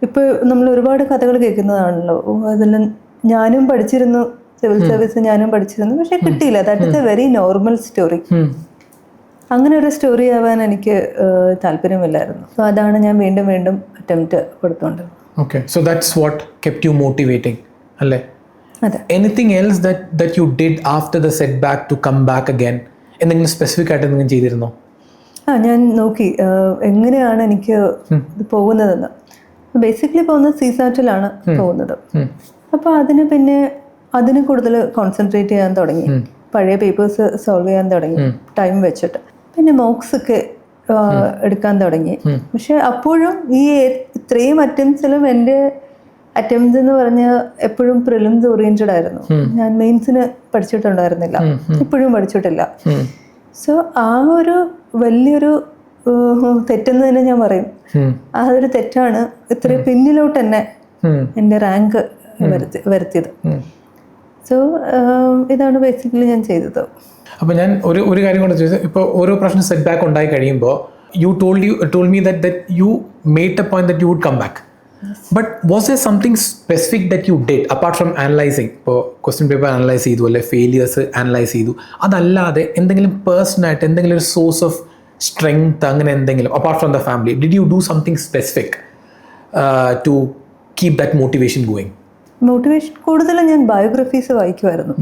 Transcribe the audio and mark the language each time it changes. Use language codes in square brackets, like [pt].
[ml] ഇപ്പോൾ നമ്മൾ ഒരുപാട് കഥകൾ കേൾക്കുന്നതാണല്ലോ, അതെല്ലാം ഞാനും പഠിച്ചിരുന്നു, സിവിൽ സർവീസ് ഞാനും പഠിച്ചിരുന്നു, പക്ഷെ കിട്ടിയില്ല. [en] That is a very normal story. [ml] അങ്ങനെ ഒരു സ്റ്റോറി ആവാൻ എനിക്ക് താല്പര്യമില്ലായിരുന്നു. സോ അതാണ് ഞാൻ വീണ്ടും വീണ്ടും attempt കൊടുത്തുകൊണ്ടിരുന്നത്. [en] Okay, so that's what kept you motivating അല്ലേ? [ml] അതെ. [en] Anything else that you did after the setback to come back again? [ml] എന്തെങ്കിലും സ്പെസിഫിക് ആയിട്ട് എന്തെങ്കിലും ചെയ്തിരുന്നോ? ഞാൻ നോക്കി എങ്ങനെയാണ് എനിക്ക് ഇത് പോകുന്നതെന്ന്. ബേസിക്കലി പോകുന്നത് CSAT-ലാണ് പോകുന്നത്. അപ്പോൾ അതിന് കൂടുതൽ കോൺസെൻട്രേറ്റ് ചെയ്യാൻ തുടങ്ങി. പഴയ പേപ്പേഴ്സ് സോൾവ് ചെയ്യാൻ തുടങ്ങി ടൈം വെച്ചിട്ട്. പിന്നെ മോക്സ് ഒക്കെ എടുക്കാൻ തുടങ്ങി. പക്ഷെ അപ്പോഴും ഈ ഇത്രയും അറ്റംപ്റ്റ്സിലും എൻ്റെ അറ്റംപ്റ്റ് എന്ന് പറഞ്ഞാൽ എപ്പോഴും പ്രിലിംസ് ഓറിയന്റഡ് ആയിരുന്നു. ഞാൻ മെയിൻസിന് പഠിച്ചിട്ടുണ്ടായിരുന്നില്ല, ഇപ്പോഴും പഠിച്ചിട്ടില്ല. സോ ആ ഒരു വലിയൊരു തെറ്റെന്ന് തന്നെ ഞാൻ പറയും. ആ ഒരു തെറ്റാണ് ഇത്രയും പിന്നിലോട്ട് തന്നെ എൻ്റെ റാങ്ക് വരുത്തിയത്. സോ ഇതാണ് ബേസിക്കലി ഞാൻ ചെയ്തത്. അപ്പോൾ ഞാൻ ഒരു കാര്യം കൊണ്ട് ചോദിച്ചത്, ഇപ്പോൾ ഓരോ പ്രാവശ്യം സെറ്റ് ബാക്ക് ഉണ്ടായി കഴിയുമ്പോൾ [en] you told me that you made a point that you would come back. Yes. But was there something specific that you did apart from analyzing? [ml] ഇപ്പോൾ ക്വസ്റ്റ്യൻ പേപ്പർ അനലൈസ് ചെയ്തു, അല്ലെ ഫെയിലിയേഴ്സ് അനലൈസ് ചെയ്തു, അതല്ലാതെ എന്തെങ്കിലും പേഴ്സണായിട്ട് എന്തെങ്കിലും ഒരു സോഴ്സ് ഓഫ് സ്ട്രെങ്ത് അങ്ങനെ എന്തെങ്കിലും [en] Apart from the family, did you do something specific to keep that motivation going? [ml] Motivation കൂടുതലും ഞാൻ ബയോഗ്രഫീസ് വായിക്കുമായിരുന്നു.